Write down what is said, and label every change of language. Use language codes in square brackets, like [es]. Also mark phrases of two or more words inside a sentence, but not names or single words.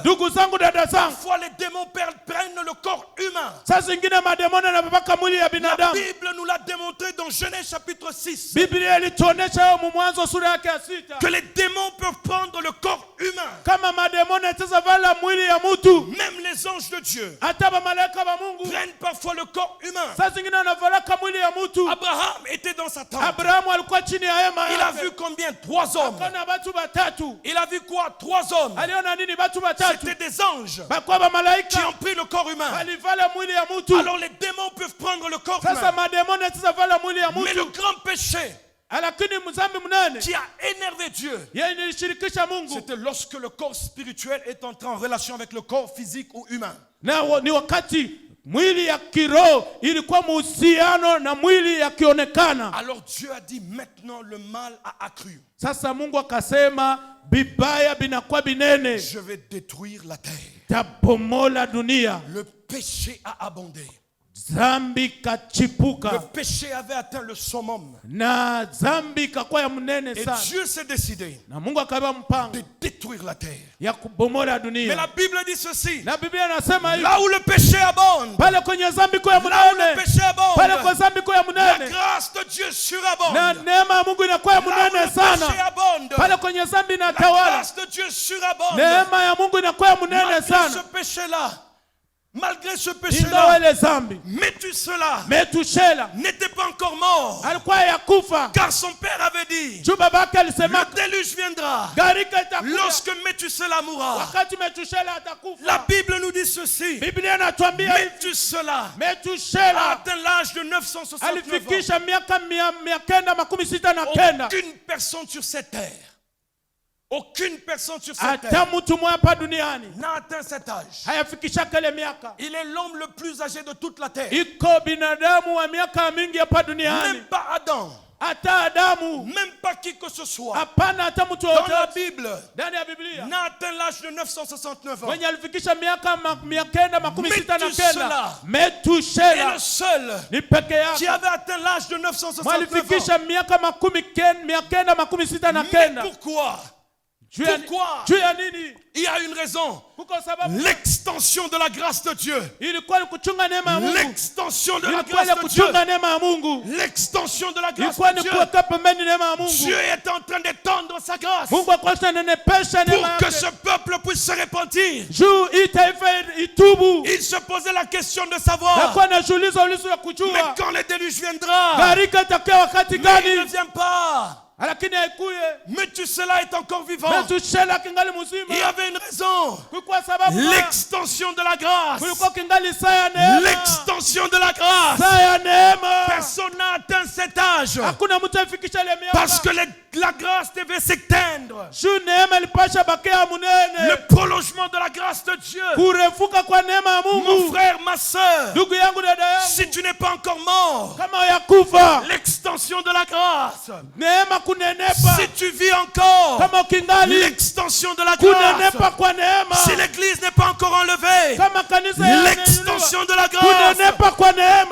[sw] Ndugu zangu, dada zangu, [fr] parfois les démons prennent le corps humain. [sw] saa zingine mademona na babaka mwili ya [fr] La [sw] binadamu. [fr] Bible nous l'a démontré dans Genèse chapitre 6. [sw] Biblia ilituonesha hiyo Mwanzo sura yake ya 6, [fr] Que les démons peuvent prendre le corps humain. [sw] kama mademona itaweza vala mwili ya mtu. [fr] Même les anges de Dieu [sw] Hata bamalaika ba Mungu [fr] prennent parfois le corps humain. [sw] saa zingine wanavalaka mwili ya mtu. [fr] Abraham était dans sa tente. [sw] Abrahamu alikuwa chini ya hema [fr] Il a [sw] yake, [fr] vu combien? 3 hommes. [sw] akaona batu batatu. [fr] Il a vu quoi? 3 hommes. [sw] Aliona nini? Batu batatu [fr] C'était des anges [sw] bakuwa [fr] qui [sw] bamalaika [fr] ont pris le corps humain. [sw] balivala mwili ya mtu. [fr] Alors les démons peuvent prendre le corps [sw] Sasa [fr] humain. [sw] mademoni itaweza vala mwili ya [fr] Mais le [sw] mtu, [fr] grand péché [sw] lakini mzambi mnene [fr] qui a énervé Dieu, [sw] yeye nilishirikisha Mungu, [fr] c'était lorsque le corps spirituel est entré en relation avec le corps physique ou humain. [sw] na ni wakati mwili ya kiroho ilikuwa muhusiano na mwili ya kionekana. [fr] Alors Dieu a dit maintenant le mal a accru. [sw] Sasa Mungu akasema bibaya binakuwa binene, [fr] Je vais détruire la terre. [sw] tabomola dunia. [fr] Le péché a abondé. [sw] Zambi [fr] Le [sw] kachipuka [fr] péché avait atteint le summum. [sw] na zambi kakuwa ya mnene [fr] Et [sw] sana, [fr] Dieu s'est décidé [sw] na Mungu akabeba mpango [fr] de détruire la terre. [sw] ya kubomola [fr] Mais [sw] dunia. [fr] la Bible dit ceci. [sw] Na Biblia inasema hivi, [fr] Là où le péché abonde, [sw] pale kwenye zambi kwa ya [fr] là où le [sw] mnene, [fr] péché [sw] pale kwa [fr] abonde, [sw] zambi kwa ya [fr] la [sw] mnene, [fr] grâce de Dieu [sw] na [fr] surabonde. [sw] neema ya Mungu inakuwa ya [fr] Là où [sw] mnene [fr] le péché [sw] sana. [fr] abonde, [sw] Pale kwenye zambi [fr] la [sw] inatawala, [fr] grâce de Dieu surabonde. [sw] neema ya Mungu inakuwa ya mnene [fr] Malgré ce [sw] sana. [fr] péché-là, malgré ce [sw] Ingawa [fr] péché-là, [sw] ile zambi [fr] Methuselah [sw] Metushela [fr] n'était pas encore mort. [sw] alikuwa ya kufa, [fr] Car son père avait dit, [sw] juu babake alisema [fr] le déluge viendra [sw] gharika itakuja [fr] lorsque Methuselah mourra. [sw] wakati Metushela [fr] La [sw] atakufa. [fr] Bible nous dit ceci. [sw] Biblia inatuambia hivi, [fr] Methuselah a [sw] Metushela [fr] atteint l'âge de 969 ans. [sw] alifikisha miaka 969. [fr] Aucune personne sur cette terre, aucune personne sur cette [sw] Hata [fr] terre [sw] mtu mmoja hapa duniani [fr] n'a atteint cet âge. [sw] hayafikishaka ile miaka. [fr] Il est l'homme le plus âgé de toute la terre. [sw] Iko binadamu wa miaka mingi hapa duniani, [fr] Même pas Adam, [sw] hata Adamu, [fr] même pas qui que ce soit, [sw] hapana hata mtu [fr] dans la [sw] wote [fr] Bible, [sw] ndani ya Biblia [fr] n'a atteint l'âge de 969 ans. [sw] mwenye alifikisha miaka 969. [fr] Et [sw] Metushela [fr] le seul [sw] ni peke [fr] qui [sw] yake [fr] avait atteint l'âge de 969 ans. [sw] mwalifikisha miaka 969. [fr] Mais pourquoi? [sw] Juu ya- [fr] Pourquoi? [sw] juu ya nini? [fr] Il y a une raison. [sw] Kuko sababu [fr] L'extension de la grâce de Dieu. [sw] ilikuwa ni kuchunga neema ya Mungu, [fr] L'extension de la [sw] ilikuwa [fr] grâce [sw] ni [fr] de Dieu. [sw] kuchunga neema ya Mungu, [fr] L'extension de la grâce [sw] ilikuwa [fr] de [sw] ni [fr] Dieu. [sw] kuweka pembeni neema ya Mungu. [fr] Dieu est en train d'étendre sa grâce [sw] Mungu akwasha nenepesha [fr] pour [sw] neema [fr] que [sw] yake [fr] ce peuple puisse se repentir. [sw] juu hii taifa itubu. [fr] Il se posait la question de [sw] Na [fr] savoir, [sw] kwa najiuliza ulizo ya [fr] mais [sw] kujua [fr] quand le déluge viendra, [sw] gharika itakuwa wakati [fr] mais il ne [sw] gani, [fr] vient pas. [sw] lakini haikuye. [fr] Methuselah est encore vivant. [sw] Metushela kingali [fr] Il y [sw] mzima, [fr] avait une raison. [sw] kulikuwa sababu, [fr] L'extension de la grâce. [sw] kulikuwa kingali saa ya neema, [fr] L'extension de la grâce. [sw] saa ya neema. [fr] Personne n'a atteint cet âge. [sw] Hakuna mtu afikisha ile [fr] Parce que [sw] miaka [fr] la grâce devait s'éteindre. [sw] juu neema ilipasha bakia [fr] Le [sw] munene, [fr] prolongement de la grâce de Dieu. [sw] kurefuka kwa neema ya [fr] Mon [sw] Mungu. [fr] frère, ma soeur, [sw] Ndugu yangu, dada yangu, [fr] si tu n'es pas encore mort, [sw] kama yakufa [fr] l'extension de la grâce. [sw] neema kunenepa, [fr] Si tu vis encore, [sw] kama ukingali [fr] l'extension de la grâce. [sw] kunenepa kwa neema, [fr] Si l'église n'est pas encore enlevée, [sw] kama kanisa yamenyanyuliwa, [fr] l'extension de la grâce. [sw] kunenepa kwa neema.